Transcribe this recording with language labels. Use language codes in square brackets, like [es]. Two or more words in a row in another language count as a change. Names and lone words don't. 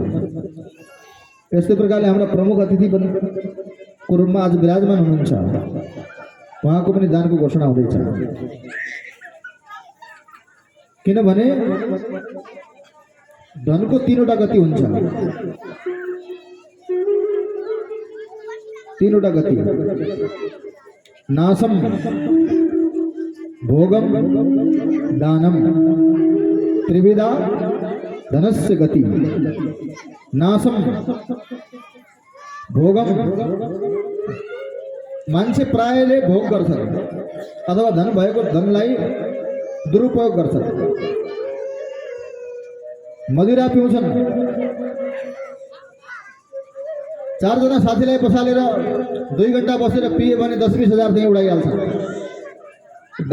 [ne] यस्तै प्रकारले हाम्रा प्रमुख अतिथि को रूपमा आज विराजमान हुनुहुन्छ, उहाँको पनि दानको घोषणा हुँदैछ। किनभने धनको 3वटा गति हुन्छ। 3वटा गति, [sa] नाशम, भोगम, दानम, त्रिविधा धनस्य गति। नाशम, भोगम, [ne] मान्छे प्रायले भोग गर्छन् अथवा धन भएको धनलाई दुरुपयोग गर्छन्। मदिरा पिउँछन्, 4 जना साथीलाई बसालेर 2 घण्टा बसेर पिए भने 10-20 हजार त्यही उडाइहाल्छन्।